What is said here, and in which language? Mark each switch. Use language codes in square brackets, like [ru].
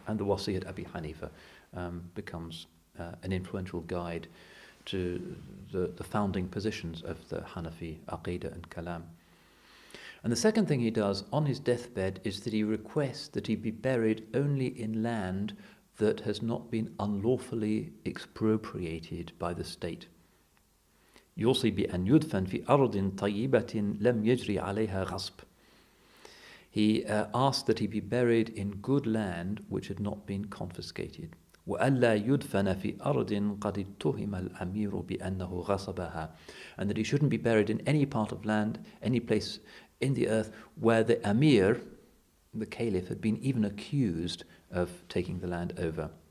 [en] And the wasiyah Abi Hanifa becomes an influential guide to the founding positions of the Hanafi Aqidah and Kalam. And the second thing he does on his deathbed is that he requests that he be buried only in land that has not been unlawfully expropriated by the state. [ar] يوصي بأن يدفن في أرض طيبة لم يجري عليها غصب. [en] He asked that he be buried in good land which had not been confiscated. [ar] وَأَلَّا يُدْفَنَ فِي أَرْضٍ قَدِ اتُّهِمَ الْأَمِيرُ بِأَنَّهُ غَصَبَهَا. [en] And that he shouldn't be buried in any part of land, any place in the earth where the Amir, the Caliph, had been even accused of taking the land over.